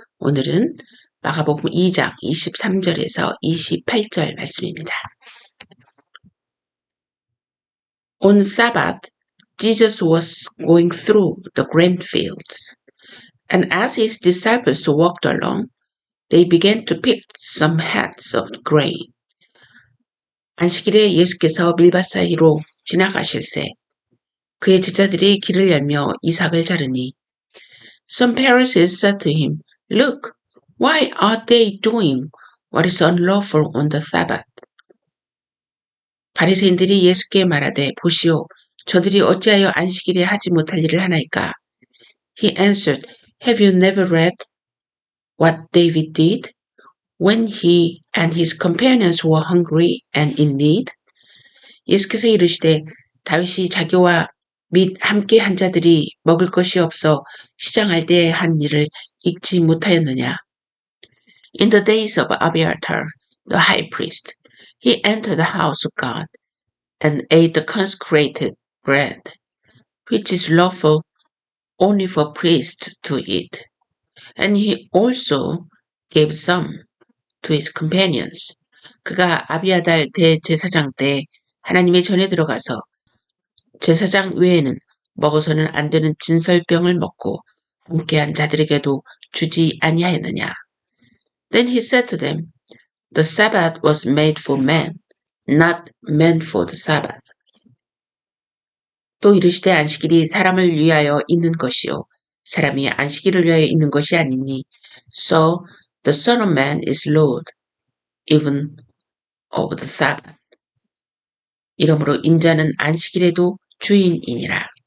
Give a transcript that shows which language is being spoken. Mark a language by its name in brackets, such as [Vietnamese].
[Korean] 오늘은 마가복음 2장 23절에서 28절 말씀입니다. [English] On Sabbath, Jesus was going through the grain fields, and as his disciples walked along, they began to pick some heads of grain. [Korean] 안식일에 예수께서 밀밭 사이로 지나가실새 그의 제자들이 길을 열며 이삭을 자르니 [English] Some Pharisees said to him, Look, why are they doing what is unlawful on the Sabbath? [Korean] 바리새인들이 예수께 말하되 보시오, 저들이 어찌하여 안식일에 하지 못할 일을 하나이까? [English] He answered, Have you never read what David did when he and his companions were hungry and in need? [Korean] 예수께서 이르시되 다윗이 자기와 및 함께 한 자들이 먹을 것이 없어 시장할 때에 한 일을 읽지 못하였느냐? [English] In the days of Abiathar, the high priest, he entered the house of God and ate the consecrated bread, which is lawful only for priests to eat. And he also gave some to his companions. [Korean] 그가 아비아달 대제사장 때 하나님의 전에 들어가서 제사장 외에는 먹어서는 안 되는 진설병을 먹고 함께한 자들에게도 주지 아니하였느냐. [English] Then he said to them, The Sabbath was made for man, not man for the Sabbath. [Korean] 또 이르시되 안식일이 사람을 위하여 있는 것이요 사람이 안식일을 위하여 있는 것이 아니니 [English] So the Son of Man is Lord, even of the Sabbath. [Korean] 이러므로 인자는 안식일에도 주인이니라.